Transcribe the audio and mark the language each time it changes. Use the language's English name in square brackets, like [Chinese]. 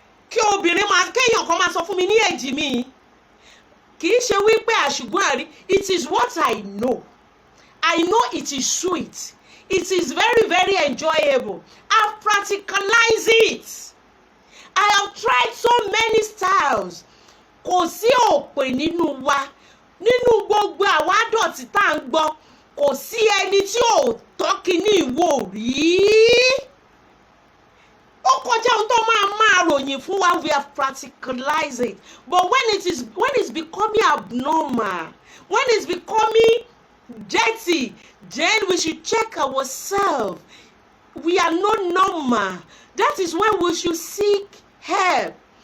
[Yoruba] Kí obìnrin máa, kéèyàn kan máa sọ fún mi ní èjì mi, kì í ṣe wípé [English] I should go and read. It is what I know. I know it is sweet. It is very, very enjoyable. I've practicalized it. I have tried so many styles. [Yoruba] Kò sí òpè nínú wa. Nínú gbogbo àwọn àdọ̀tí tá à ń gbọ́, kò sí ẹni tí ò tọ́kì ní ìwò rí. Ó kọjá ohun tó máa ròyìn fún wa. [English] We have practicalized it. But when it's becoming abnormal, when it's becoming dirty, then we should check ourselves. We are not normal. That is when we should seek help.